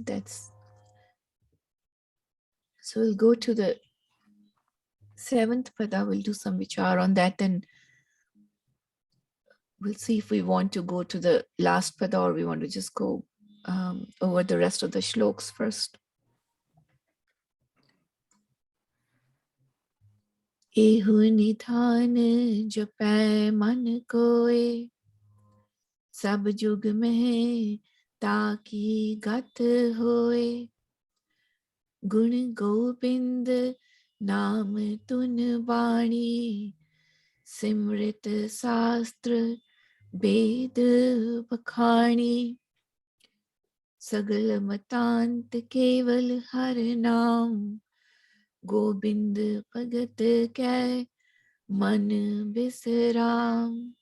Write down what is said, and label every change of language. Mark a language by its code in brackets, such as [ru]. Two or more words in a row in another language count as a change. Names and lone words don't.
[en] So we'll go to the seventh pada, we'll do some vichar on that, and we'll see if we want to go to the last pada or we want to just go over the rest of the shloks first. [pa] ਇਹੁ ਨਿਧਾਨੁ ਜਪੈ ਮਨਿ ਕੋਇ, ਸਭ ਜੁਗ ਮਹਿ ਤਾ ਕੀ ਗਤਿ ਹੋਇ, ਗੁਣ ਗੋਬਿੰਦ ਨਾਮ ਧੁਨਿ ਬਾਣੀ, ਸਿਮ੍ਰਿਤਿ ਸਾਸਤ੍ਰ ਬੇਦ ਬਖਾਣੀ, ਸਗਲ ਮਤਾਂਤ ਕੇਵਲ ਹਰਿ ਨਾਮ, ਗੋਬਿੰਦ ਭਗਤ ਕੈ ਮਨਿ ਬਿਸ੍ਰਾਮ,